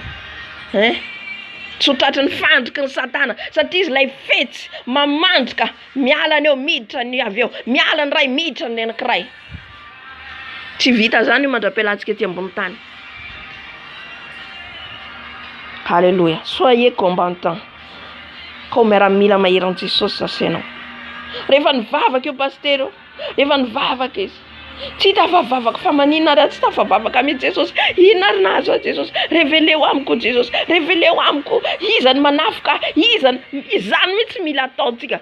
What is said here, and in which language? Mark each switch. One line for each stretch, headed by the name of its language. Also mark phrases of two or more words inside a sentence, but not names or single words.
Malagasy: Tsy ho tratriny fandrika ny Satana, satria izy lay fetsy mamandrika, miala ny eo miditra ny avy eo, miala ny ray miditra ny anankiray. Tsy vita zany io mandra-pialantsika ety ambony tany. Haleluya.
French: Soyez combattant.
Malagasy: Kao miaramila maheran'i Jesosy zasenao. Rehefa nivavaka io pasteur, rehefa nivavaka izy, tsy tafavavaka fa maninona raha tsy tafavavaka amin'ny Jesosy. Inona ary nahazo a Jesosy? Reveleo amiko Jesosy, reveleo amiko. Izany manafika, izany mitsy mila ataontsika.